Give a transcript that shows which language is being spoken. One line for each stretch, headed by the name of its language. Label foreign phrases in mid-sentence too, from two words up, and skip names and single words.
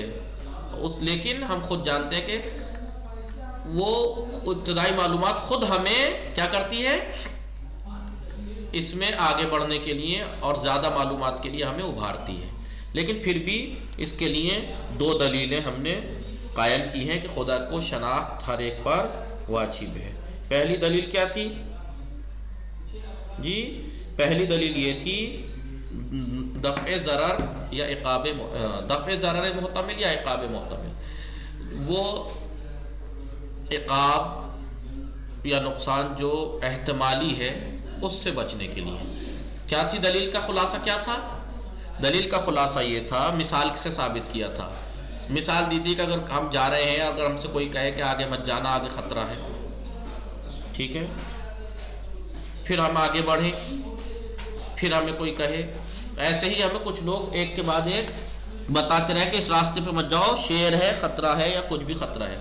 Urdu: لیکن ہم خود جانتے ہیں کہ وہ ابتدائی معلومات خود ہمیں کیا کرتی ہے، اس میں آگے بڑھنے کے لیے اور زیادہ معلومات کے لیے ہمیں ابھارتی ہے. لیکن پھر بھی اس کے لیے دو دلیلیں ہم نے قائم کی ہیں کہ خدا کو شناخت ہر ایک پر واجب ہے. پہلی دلیل کیا تھی جی؟ پہلی دلیل یہ تھی دفع ضرر یا عقاب، دفع ضرر محتمل یا عقاب محتمل. وہ عقاب یا نقصان جو احتمالی ہے اس سے بچنے کے لیے کیا تھی دلیل کا خلاصہ؟ کیا تھا دلیل کا خلاصہ؟ یہ تھا، مثال سے ثابت کیا تھا. مثال دی تھی کہ اگر ہم جا رہے ہیں، اگر ہم سے کوئی کہے کہ آگے مت جانا، آگے خطرہ ہے، ٹھیک ہے، پھر ہم آگے بڑھیں، پھر ہمیں کوئی کہے، ایسے ہی ہمیں کچھ لوگ ایک کے بعد ایک بتاتے رہے کہ اس راستے پہ مت جاؤ، شیر ہے، خطرہ ہے یا کچھ بھی خطرہ ہے.